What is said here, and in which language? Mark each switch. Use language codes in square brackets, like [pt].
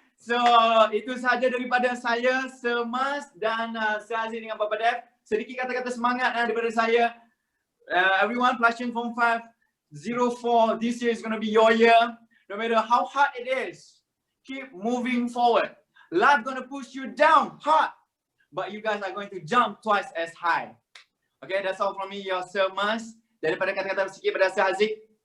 [ms] So, itu sahaja daripada saya, Semas dan Haziq dengan Papa Dev. Sedikit kata-kata semangat daripada saya. [en] Everyone, Pelasying Form 504, this year is going to be your year. No matter how hard it is, keep moving forward. Life going to push you down hard, but you guys are going to jump twice as high. Okay, that's all from me, your Semas. [ms] Daripada kata-kata sedikit pada Haziq.